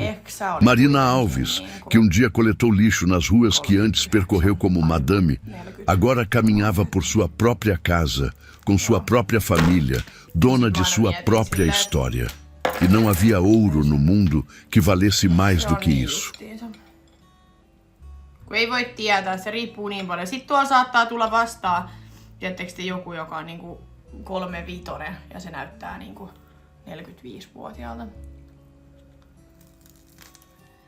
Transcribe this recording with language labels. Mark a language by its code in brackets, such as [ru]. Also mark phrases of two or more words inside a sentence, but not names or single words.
[pt] Marina Alves, que um dia coletou lixo nas ruas que antes percorreu como madame, agora caminhava por sua própria casa, com sua própria família, dona de sua própria história. E não havia ouro no mundo que valesse mais do que isso. [fi] Kun ei voi tietää, se riippuu niin paljon. Sitten tuolla saattaa tulla vastaan, tiedättekö te joku, joka on niinku 35 ja se näyttää niinku 45-vuotiaalta.